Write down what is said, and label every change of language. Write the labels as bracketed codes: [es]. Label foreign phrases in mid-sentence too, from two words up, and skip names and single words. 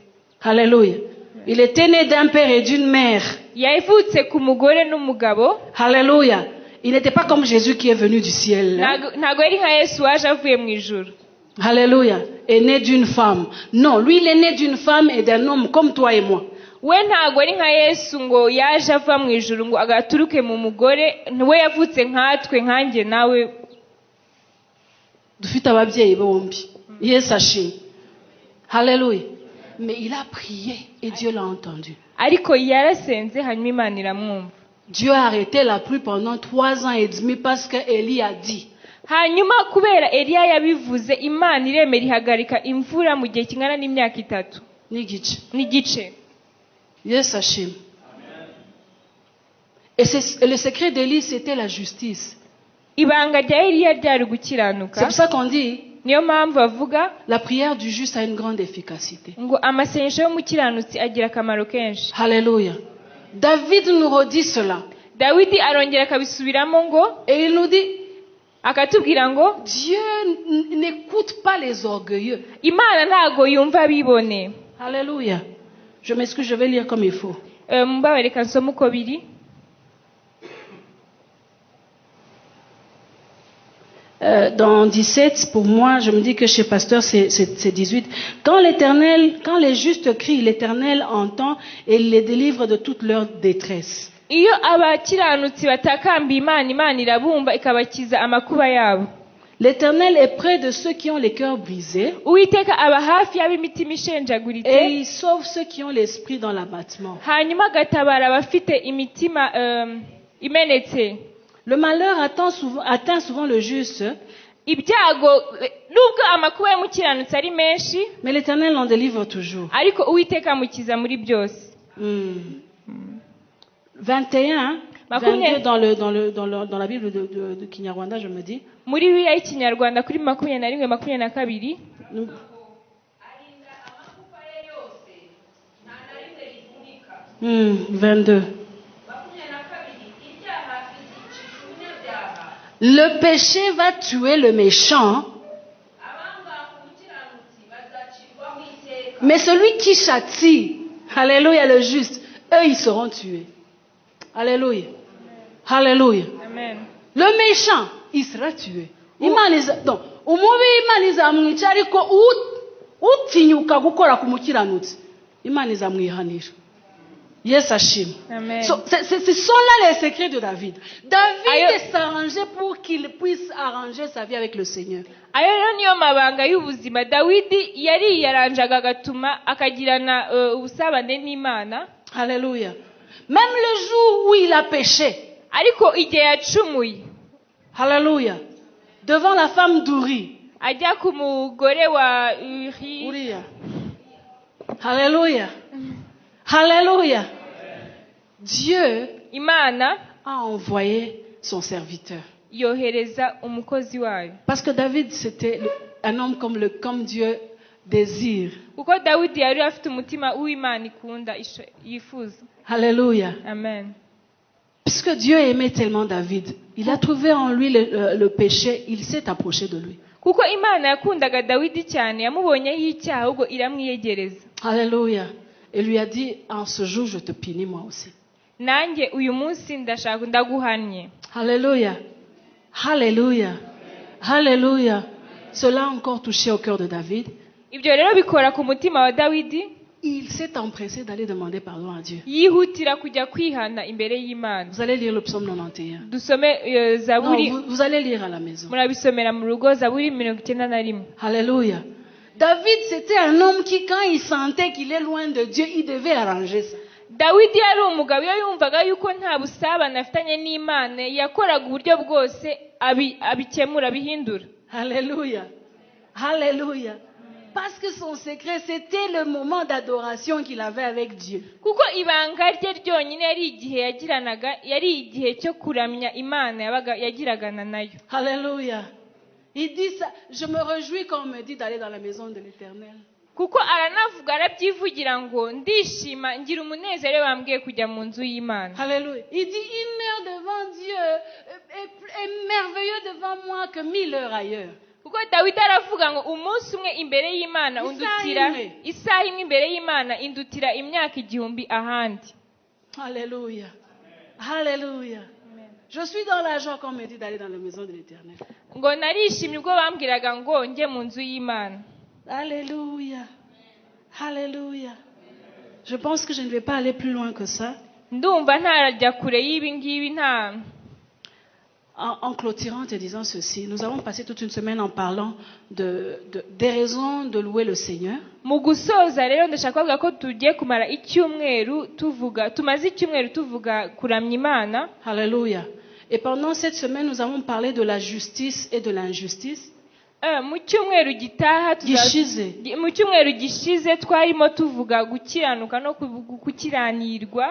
[fr] Alléluia. Il était né d'un père et d'une mère. [rw] Yavutse ku mugore n'umugabo. [fr] Alléluia. Il n'était pas comme Jésus qui est venu du ciel. [rw] Ntago yari nka Yesu waje avuye mu ijuru. [fr] Alléluia. Est né d'une femme. Non, lui il est né d'une femme et d'un homme comme toi et moi. [rw] We ntago ari nka Yesu ngo yaje ava mu ijuru ngo agaturuke mu mugore, we yavutse nkatwe nkanjye nawe. Dufite ababyeyi bombi. Yesu ashimwe. [fr] Alléluia. Mais il a prié et Dieu l'a entendu. [rw] Ariko yarasenze hanyuma Imana iramwumva. [fr] Dieu a arrêté la pluie pendant 3 ans et demi parce que Élie a dit. [rw] Hanyuma kubera Eliya yabivuze, Imana iremera ihagarika imvura mu gihe kingana n'imyaka 3 n'igice. Yesu ashimwe. [fr] Et le secret d'Élie c'était la justice. [rw] Ibanga rya Eliya ryari gukiranuka. [fr] C'est pour ça qu'on dit [rw] niyo mpamvu avuga [fr] la prière du juste a une grande efficacité. [rw] Ngo amasengesho y'umukiranutsi agira akamaro kenshi. [fr] Alléluia. David nous redit cela. [rw] Dawidi arongera akabisubiramo ngo, [fr] et il nous dit [rw] akatubwira ngo [fr] Dieu n'écoute pas les orgueilleux. [rw] imana ntago yumva abibone. [fr] Alléluia. Je m'excuse, je vais lire comme il faut. [rw] Mumbabarire nsome uko biri. [fr] Dans 17, pour moi, je me dis que chez Pasteur, c'est 18. Quand les justes crient, l'Éternel entend et il les délivre de toute leur détresse. [rw] Iyo abakiranutsi batakamba Imana, Imana irabumva ikabakiza amakuba yabo. [fr] L'Éternel est près de ceux qui ont les cœurs brisés [rw] Uwiteka aba hafi y'ab'imitima [fr] et [rw] ishenjaguritse, [fr] il sauve ceux qui ont l'esprit dans l'abattement. [rw] hanyuma agatabara abafite imitima imenetse. [fr] Le malheur atteint souvent le juste, [rw] Ibyago nubwo amakuba y'umukiranutsi ari menshi, [fr] mais l'Éternel en délivre toujours. [rw] ariko Uwiteka amukiza muri byose. [fr] 21, 22 dans la Bible de Kinyarwanda, je me dis. [rw] Muri Bibiliya y'Ikinyarwanda kuri 21-22. arinda amakufa ye yose nta na rimwe rivunika. 22. 22 ibyaha bizicisha umunyabyaha. [fr] Le péché va tuer le méchant, [rw] abanga ku mukiranutsi bazacirwaho iteka. [fr] mais celui qui châtie, alléluia, le juste, eux, ils seront tués. Alléluia. Alléluia. Amen. Le méchant, il sera tué. Donc, [rw] umubi Imana izamwica ariko utinyuka gukora ku mukiranutsi Imana izamwihanira. Yesu ashimwe. Amen. [fr] Ce sont là les secrets de David. David s'arrangeait pour qu'il puisse arranger sa vie avec le Seigneur. [rw] Ayo rero niyo mabanga y'ubuzima Dawidi yari yaranjaga agatuma akagirana ubusabane n'Imana. [fr] Alléluia. Même le jour où il a péché. [rw] Ariko igihe yacumuye. [fr] Alléluia. Devant la femme d'Uri. [rw] Ajya ku mugore wa Uriya. [fr] Alléluia. Alléluia. Dieu [rw] Imana [fr] a envoyé son serviteur. [rw] yohereza umukozi wayo. [fr] Parce que David, c'était un homme comme Dieu désire. [rw] Kuko Dawidi yari afite umutima w'Imana ikunda yifuza. [fr] Alléluia. Amen. Puisque Dieu aimait tellement David, il a trouvé en lui le péché, il s'est approché de lui. [rw] Kuko Imana yakundaga Dawidi cyane, yamubonyeho icyaha ahubwo iramwiyegereza. [fr] Alléluia. Et lui a dit, en ce jour, je te punis moi aussi. [rw] Nanjye uyu munsi ndashaka ndaguhannye. [fr] Alléluia. Alléluia. Alléluia. Cela a encore touché au cœur de David. [rw] Ibyo rero bikora ku mutima wa Dawidi. [fr] Il s'est empressé d'aller demander pardon à Dieu. [rw] Yihutira kujya kwihana imbere y'Imana. [fr] Vous allez lire le psaume 91. [rw] Dusome Zaburi. [fr] Non, vous allez lire à la maison. [rw] Murabisomera mu rugo Zaburi 91. [fr] Alléluia. David, c'était un homme qui, quand il sentait qu'il est loin de Dieu, il devait arranger ça. [rw] Dawidi yari umugabo iyo yumvaga yuko nta busabane afitanye n'Imana yakoraga uburyo bwose abikemura abihindura. [fr] Alléluia. Alléluia. Parce que son secret, c'était le moment d'adoration qu'il avait avec Dieu. [rw] Kuko ibanga rye ryonyine yari igihe cyo kuramya Imana yagiragana nayo. [fr] Alléluia. Il dit ça. Je me réjouis quand on me dit d'aller dans la maison de l'Éternel. [rw] Kuko aranavuga arabyivugira ngo ndishima ngira umunezero bambwiye kujya mu nzu y'Imana. [fr] Alléluia. Il dit une heure devant Dieu est merveilleux devant moi que 1000 heures ailleurs. [rw] Kuko Dawidi aravuga ngo umunsi umwe imbere y'Imana undutira isaha imwe imbere y'Imana indutira imyaka 1000 ahandi. [fr] Alléluia. Alléluia. Je suis dans la joie quand on me dit d'aller dans la maison de l'Éternel. [rw] Ngo narishimye ubwo bambwiraga ngo njye mu nzu y'Imana. [fr] Alléluia. Alléluia. Je pense que je ne vais pas aller plus loin que ça. [rw] Ndumva ntarajya kure y'ibi ngibi nta. [fr] En clôturant te disant ceci, nous avons passé toute une semaine en parlant des raisons de louer le Seigneur. [rw] Mu gusoza rero ndashaka kuvuga ko tugiye kumara tumaze icyumweru tuvuga kuramya Imana. [fr] Alléluia. Et pendant cette semaine, nous avons parlé de la justice et de l'injustice. [rw] Mu cyumweru gishize twarimo tuvuga gukiranuka no gukiranirwa.